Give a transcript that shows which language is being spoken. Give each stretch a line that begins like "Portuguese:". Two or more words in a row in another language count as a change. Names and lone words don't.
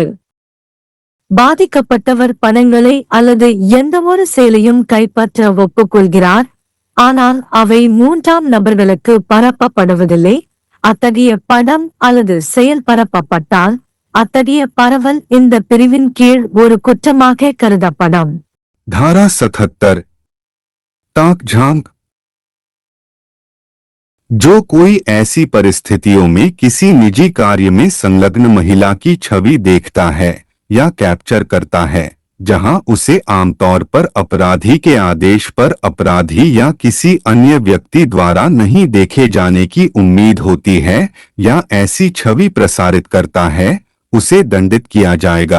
Tamil: பாதிக்கப்பட்டவர் பணங்களை அல்லது எந்தவொரு செயலையும் கைப்பற்ற ஒப்புக்கொள்கிறார், ஆனால் அவை 3ஆம் நபர்களுக்கு பரப்பப்படுவதில்லை. அத்தகைய படம் அல்லது செயல் பரப்பப்பட்டால் அத்தகைய பரவல் இந்த பிரிவின் கீழ் ஒரு குற்றமாக கருதப்படும்.
Hindi: धारा 77 ताक झांक. जो कोई ऐसी परिस्थितियों में किसी निजी कार्य में संलग्न महिला की छवि देखता है या कैप्चर करता है जहां उसे आमतौर पर अपराधी के आदेश पर अपराधी या किसी अन्य व्यक्ति द्वारा नहीं देखे जाने की उम्मीद होती है या ऐसी छवि प्रसारित करता है, उसे दंडित किया जाएगा.